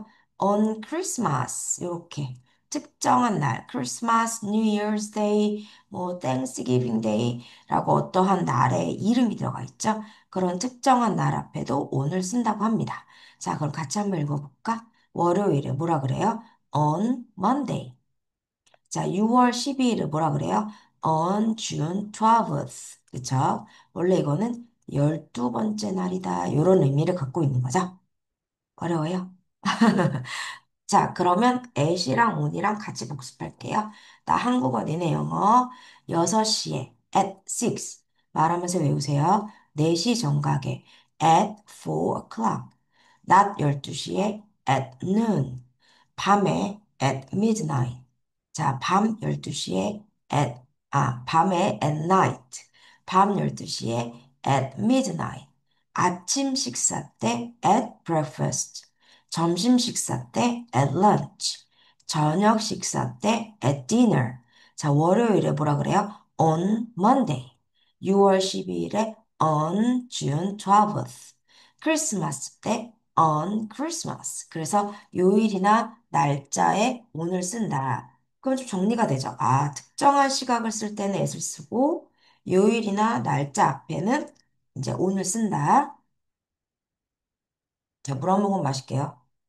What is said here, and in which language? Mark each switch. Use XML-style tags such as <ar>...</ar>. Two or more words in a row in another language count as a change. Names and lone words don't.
<en>On Christmas.</en> <ko>이렇게 특정한 날, Christmas, New Year's Day, 뭐 Thanksgiving Day라고 어떠한 날에 이름이 들어가 있죠. 그런 특정한 날 앞에도 on을 쓴다고 합니다. 자, 그럼 같이 한번 읽어볼까? 월요일에 뭐라 그래요?</ko> <en>On Monday.</en> <ko>자, 6월 12일을 뭐라 그래요?</ko> <en>On June 12th.</en> <ko>그쵸? 원래 이거는 12번째 날이다. 이런 의미를 갖고 있는 거죠. 어려워요? 자, 그러면 at이랑 on이랑 같이 복습할게요. 나 한국어, 니네 영어. 6시에</ko> <en>at 6.</en> <ko>말하면서 외우세요. 4시 정각에</ko> <en>at 4 o'clock.</en> <ko>낮 12시에</ko> <en>at noon.</en> <ko>밤에</ko> <en>at midnight.</en> <ko>자, 밤 12시에 밤에</ko> <en>at night.</en> <ko>밤 12시에</ko> <en>at midnight.</en> <ko>아침 식사 때</ko> <en>at breakfast.</en> <ko>점심 식사 때</ko> <en>at lunch.</en> <ko>저녁 식사 때</ko> <en>at dinner.</en> <ko>자, 월요일에 뭐라 그래요?</ko> <en>on Monday.</en> <ko>6월 12일에</ko> <en>on June 12th.</en> <ko>크리스마스 때</ko> <en>on Christmas.</en> <ko>그래서 요일이나 날짜에 on을 쓴다. 그럼 좀 정리가 되죠. 아, 특정한 시각을 쓸 때는 at을 쓰고 요일이나 날짜 앞에는 이제 on을 쓴다. 자, 물 한 모금 마실게요.</ko>